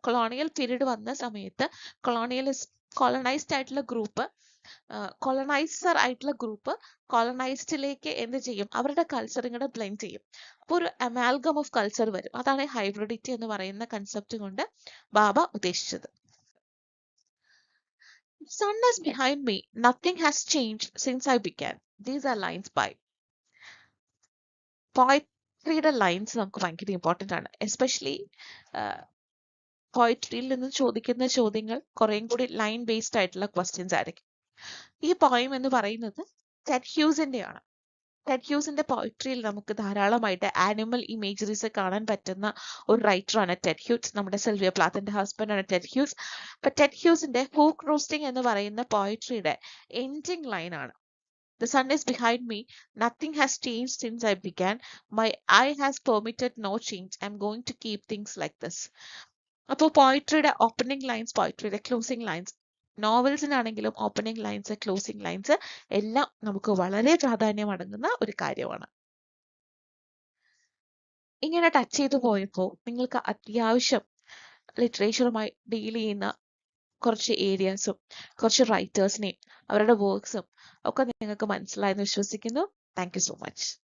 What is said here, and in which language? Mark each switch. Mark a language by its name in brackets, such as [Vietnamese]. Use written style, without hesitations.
[Malayalam] Colonial period വന്ന സമയത്ത് colonised ആയിട്ടുള്ള ഗ്രൂപ്പ് കൊളനൈസർ ആയിട്ടുള്ള ഗ്രൂപ്പ് കോളനൈസ്ഡിലേക്ക് എന്ത് ചെയ്യും, അവരുടെ കൾച്ചർ ഇങ്ങോട്ട് ബ്ലെൻഡ് ചെയ്യും. അപ്പോൾ ഒരു അമാൽഗം ഓഫ് കൾച്ചർ വരും. അതാണ് ഹൈബ്രിഡിറ്റി എന്ന് പറയുന്ന കൺസെപ്റ്റ് കൊണ്ട് ബാബ ഉദ്ദേശിച്ചത്. [English] Sun is behind me. Nothing has changed since I began. These are lines by [Malayalam] പോയട്രിയുടെ lines നമുക്ക് ഭയങ്കര ഇമ്പോർട്ടൻ്റ് ആണ്. എസ്പെഷ്യലി പോയട്രിയിൽ നിന്ന് ചോദിക്കുന്ന ചോദ്യങ്ങൾ കുറേയും കൂടി ലൈൻ ബേസ്ഡ് ആയിട്ടുള്ള ക്വസ്റ്റ്യൻസ് ആയിരിക്കും. ഈ പോയം എന്ന് പറയുന്നത് ടെഡ് ഹ്യൂസിന്റെ ആണ്. ടെഡ് ഹ്യൂസിന്റെ പോയട്രിയിൽ നമുക്ക് ധാരാളമായിട്ട് ആനിമൽ ഇമേജറീസ് കാണാൻ പറ്റുന്ന ഒരു റൈറ്ററാണ് ടെഡ് ഹ്യൂസ്. നമ്മുടെ സിൽവിയ പ്ലാത്തിന്റെ ഹസ്ബൻഡാണ് ടെഡ് ഹ്യൂസ്. അപ്പൊ ടെഡ് ഹ്യൂസിന്റെ ഹൂക്ക് റോസ്റ്റിംഗ് എന്ന് പറയുന്ന പോയട്രിയുടെ എൻഡിങ് ലൈൻ ആണ് [English] The sun is behind me. Nothing has changed since I began. My eye has permitted no change. I'm going to keep things like this. [Malayalam] അപ്പോൾ പോയിട്രിയുടെ opening lines, പോയിട്രിയുടെ closing lines, നോവൽസിനാണെങ്കിലും opening lines, closing lines എല്ലാം നമുക്ക് വളരെ പ്രാധാന്യം അടങ്ങുന്ന ഒരു കാര്യമാണ്. ഇങ്ങനെ touch ചെയ്തു പോയപ്പോൾ നിങ്ങൾക്ക് അത്യാവശ്യം ലിറ്ററേച്ചറുമായി ഡീൽ ചെയ്യുന്ന കുറച്ച് ഏരിയാസും കുറച്ച് റൈറ്റേഴ്സിനെയും അവരുടെ വർക്ക്സും ഒക്കെ നിങ്ങൾക്ക് മനസ്സിലായെന്ന് വിശ്വസിക്കുന്നു. [English] Thank you so much.